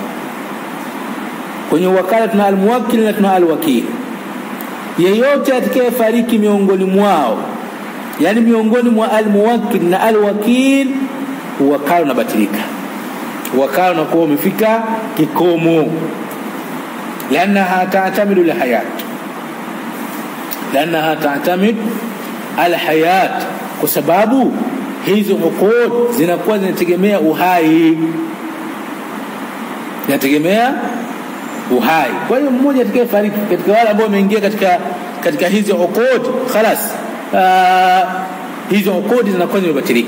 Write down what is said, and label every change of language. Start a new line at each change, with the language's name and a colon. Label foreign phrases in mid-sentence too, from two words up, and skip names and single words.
Swahili: Kwenye wakala tuna almuwakkil na tuna alwakil. Yeyote atakayefariki miongoni mwao, yani miongoni mwa almuwakkil na alwakil, wakala unabatilika, wakala unakuwa umefika kikomo,
Arabic: لأنها تعتمد
Swahili: الحياة kwa sababu hizo uqud zinakuwa zinategemea uhai, Kwa hiyo mmoja atakayefariki katika wale ambao wameingia katika hizo uqud, خلاص hizo uqud zinakuwa zimebatilika.